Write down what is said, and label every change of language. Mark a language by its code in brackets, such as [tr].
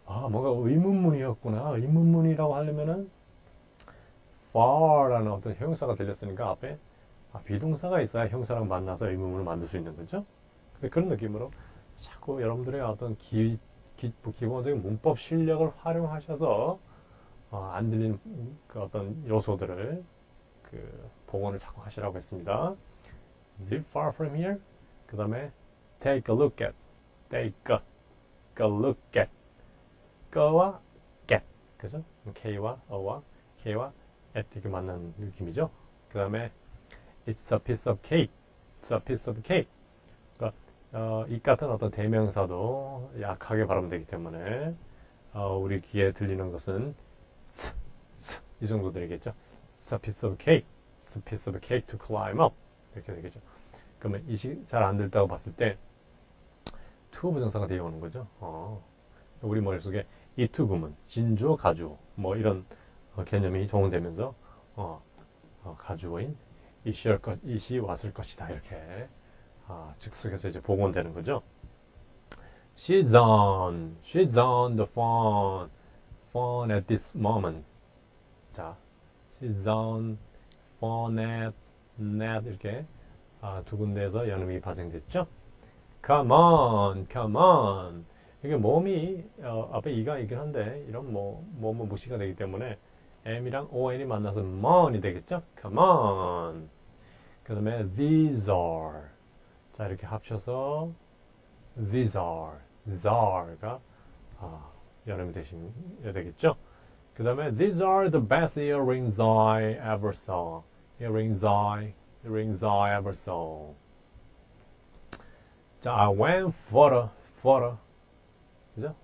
[ko] 뭔가 의문문이었구나. 의문문이라고 하려면은 far라는 어떤 형용사가 들렸으니까 앞에 비동사가 있어야 형사랑 만나서 의문문을 만들 수 있는 거죠. 근데 그런 느낌으로 자꾸 여러분들의 어떤 기본적인 문법 실력을 활용하셔서 안 들리는 어떤 요소들을 복원을 자꾸 하시라고 했습니다. [en] Is it far from here? [ko] 그 다음에 [en] take a look at, take a look at. [ko] 거와 get, 그죠? K와 어와 K와 at 이렇게 만나는 느낌이죠. 그 다음에 [en] it's a piece of cake, it's a piece of cake. [ko] 그러니까 이 같은 어떤 대명사도 약하게 발음되기 때문에 우리 귀에 들리는 것은 이 정도 되겠죠. [en] It's a piece of cake, it's a piece of cake to climb up [ko] 이렇게 되겠죠. 그러면 이식 잘 안 들다고 봤을 때 to 부정사가 되어 오는 거죠. 우리 머릿속에 이 to 구문, 진주어, 가주어 뭐 이런 개념이 동원되면서 가주어인 it이 왔을 것이다. 이렇게 즉석에서 이제 복원되는 거죠. [en] She's on the phone at this moment. [ko] 자, [en] she's on phone at net [ko] 이렇게 두 군데에서 연음이 발생됐죠. [en] Come on. [ko] 이게 몸이 앞에 이가 있긴 한데 이런 뭐 무시가 되기 때문에 M이랑 ON이 만나서 mon이 되겠죠. [en] Come on. [ko] 그 다음에 [en] these are. [ko] 자, 이렇게 합쳐서 [en] these are [ko] 가 연음이 되겠죠. [en] 그 다음에 these are the best earrings I ever saw. earrings I ever saw. 자, I went for a 그죠?